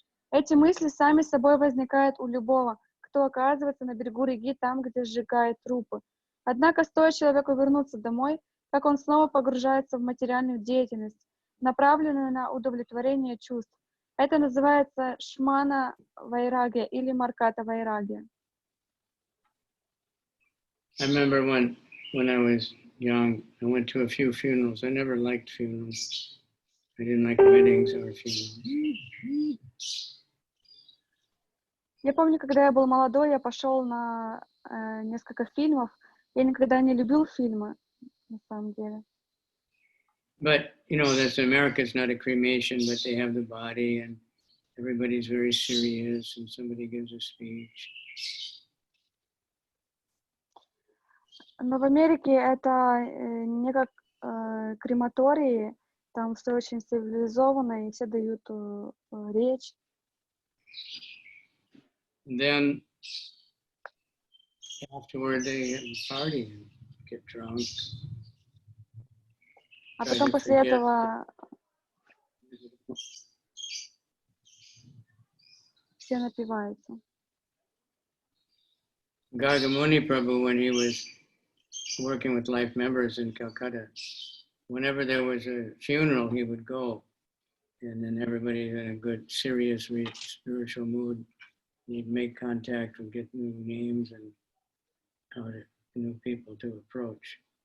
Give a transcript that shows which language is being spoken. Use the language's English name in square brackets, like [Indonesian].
[Russian] Эти мысли сами собой возникают у любого, кто оказывается на берегу реки, там, где сжигают трупы. Однако, стоит человеку вернуться домой, как он снова погружается в материальную деятельность, направленную на удовлетворение чувств. Это называется шмана вайрагия или марката вайрагия. [English] I remember when I was young, I went to a few funerals. I never liked funerals. I didn't like weddings or funerals. [Russian] Я помню, когда я был молодой, я пошел на несколько фильмов. Я никогда не любил фильмы, на самом деле. [English] But, you know, that's America's not a cremation, but they have the body and everybody's very serious and somebody gives a speech. [Russian] Но в Америке это не как крематории, там все очень цивилизованно, и все дают речь. [English] Then afterward they party and get drunk. [Russian] А потом после этого все напиваются. [English] Gargamuni Prabhu, when he was working with life members in Calcutta, whenever there was a funeral, he would go, and then everybody in a good, serious, spiritual mood, he'd make contact and get new names and new people to approach.